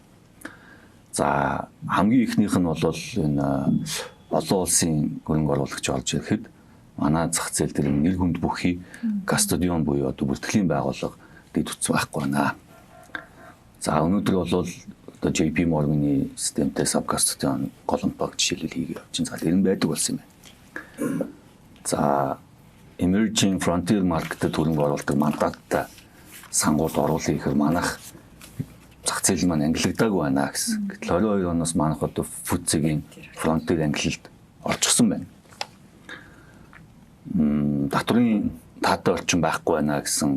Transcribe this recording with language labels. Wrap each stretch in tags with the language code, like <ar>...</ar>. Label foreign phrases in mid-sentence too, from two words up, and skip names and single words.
<mn>За хамгийн ихнийх нь бол энэ олон улсын хөрөнгө оруулагч орж ирэхэд манай зах зээл дээр нэр хүнд бүхий кастодион буюу одоо бүртгэлийн байгууллага дэд үтс байхгүй байна. За өнөөдөр бол одоо JP Morgan-ы системтэй сабкастодион голомтог жишээлбэл хийгээд явж байгаа. Тэр нь байдаг болсон юм байна. За</mn> <en>emerging frontier market-</en> <mn>д хөрөнгө оруулалт мандаттай сангууд оруулах гэхээр манайх зах зээл маань ангилагдаагүй байна гэсэн. Гэтэл 22 оноос манайх одоо FTSE-ийн фронтир ангилалд орчихсон байна. Татврын таатай орчин байхгүй байна гэсэн.</mn>